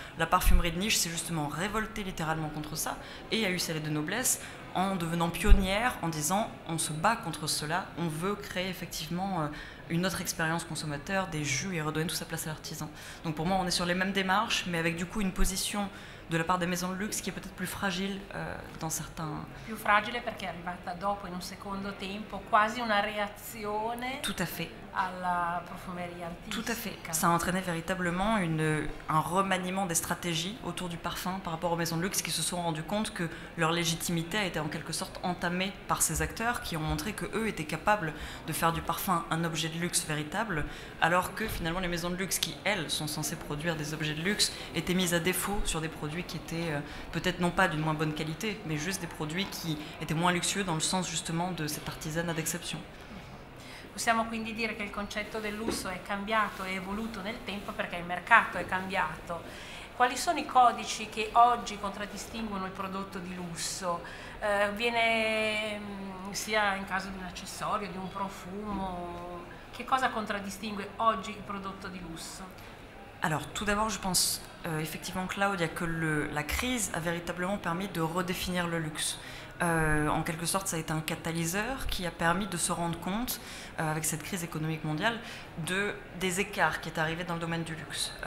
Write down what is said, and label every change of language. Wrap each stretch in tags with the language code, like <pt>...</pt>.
<fr>La parfumerie de niche s'est justement révoltée littéralement contre ça et a eu sa lettre de noblesse en devenant pionnière, en disant on se bat contre cela, on veut créer effectivement une autre expérience consommateur, des jus et redonner toute sa place à l'artisan. Donc pour moi on est sur les mêmes démarches, mais avec du coup une position de la part des maisons de luxe qui est peut-être plus fragile dans certains...</fr> <it>Più fragile perché è arrivata dopo, in un secondo tempo, quasi una reazione</it> <fr>Tout à fait.</fr> <it>alla profumeria artistica.</it> <fr>Tout à fait. Ça a entraîné véritablement un remaniement des stratégies autour du parfum par rapport aux maisons de luxe qui se sont rendues compte que leur légitimité a été en quelque sorte entamée par ces acteurs qui ont montré qu'eux étaient capables de faire du parfum un objet de luxe véritable, alors que finalement les maisons de luxe qui, elles, sont censées produire des objets de luxe, étaient mises à défaut sur des produits qui étaient peut-être non pas d'une moins bonne qualité, mais juste des produits qui étaient moins luxueux dans le sens justement de cet artisanat d'exception.</fr> <it>Possiamo quindi dire che il concetto del lusso è cambiato e evoluto nel tempo perché il mercato è cambiato. Quali sono i codici che oggi contraddistinguono il prodotto di lusso? Viene sia in caso di un accessorio, di un profumo, che cosa contraddistingue oggi il prodotto di lusso?</it> <fr>Alors tout d'abord je pense effectivement Claudia que la crise a véritablement permis de redéfinir le luxe. En quelque sorte, ça a été un catalyseur qui a permis de se rendre compte, avec cette crise économique mondiale, des écarts qui étaient arrivés dans le domaine du luxe.</fr>